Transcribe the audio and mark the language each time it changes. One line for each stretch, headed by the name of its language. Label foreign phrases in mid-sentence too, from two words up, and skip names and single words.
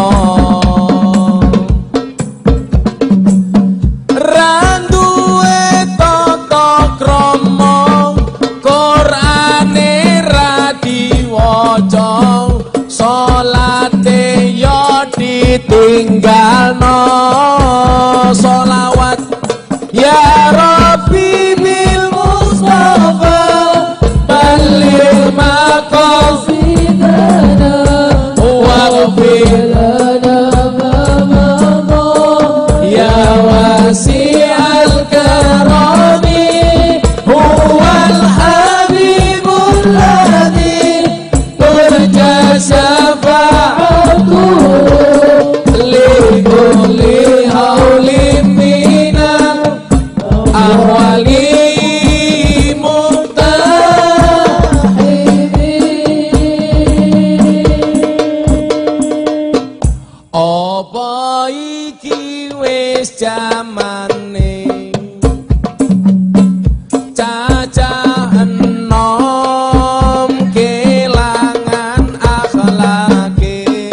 Javanese: Ra duwe tata krama, Qur'ane ra diwaca, salate yo ditinggalno.
Arabic: Sholawat يا رب بالمصطفى بلغ مقاصدنا واغفر لنا ما مضى يا واسع الكرم هو الحبيب الذي ترجى شفاعته لكل هول من الأهوال مقتحم.
Javanese: Apa iki wis jamane cacah enom kelangan akhlake.